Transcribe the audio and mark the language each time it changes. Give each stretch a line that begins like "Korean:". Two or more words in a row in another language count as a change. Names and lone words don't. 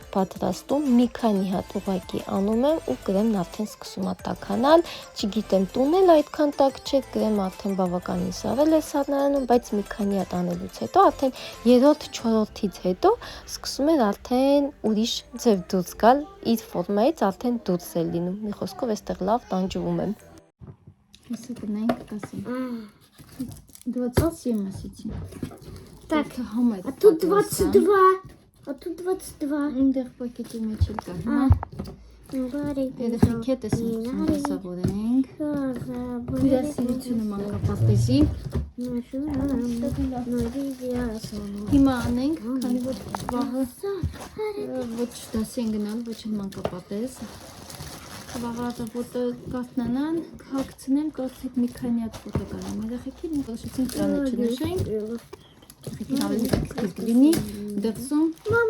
Armenian: պատրաստում, մի քանի հատ ուղղակի անում եմ ու կրեմն արդեն սկսում է տաքանալ, չգիտեմ տունել այդքան տաք չէ, կրեմը արդեն բավականին սառել է սառնարանում, բայց մի քանի հատ անելուց հետո արդեն 3-4-ից հետո սկսում էր արդեն ուրիշ ձև դուրս գալ, իր ֆորմայից արդեն դուրս է լինում, մի խոսքով այստեղ лав տանջվում եմ։ Հեսա գնանք կասեմ։
Russian: 27 месяцев. Так, а тут 22. А тут 22.
Armenian: Այնտեղ պակետի մեջ էլ կա։ Երեխեք հետ է սովորենք։ Հյուրասիրությունը մանկապարտեզի։ Հիմա անենք, քանի որ վաղը ոչ դասի են գնալ, ոչ էլ մանկապարտեզ։ Վաղը ոտը կարտնանան, կհագցնեմ, կարծեք մի քանի հատ ֆոտո կարամ երեխեքին, որոշեցինք տանը չնշենք, երեխեքին ավելի կլինի դրսում։